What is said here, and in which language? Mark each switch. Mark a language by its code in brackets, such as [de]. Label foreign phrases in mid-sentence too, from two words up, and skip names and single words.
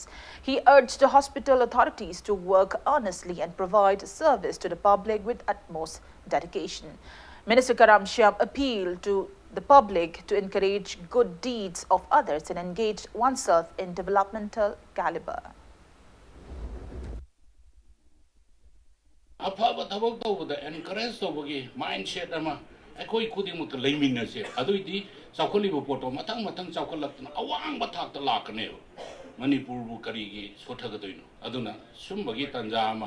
[en] He urged the hospital authorities to work earnestly and provide service to the public with utmost dedication. Minister Karam Shyam appealed to the public to encourage good deeds of others and engage oneself in developmental caliber. [mni] Afaba thabak tawbada encourage tawbagi mindset ama akoi khudimuk leiminase aduidi chawkholiba poto matang chawkhalaktuna awang bathakta lakane Manipur bu karigi sothagadoino aduna sumbagi tanja ama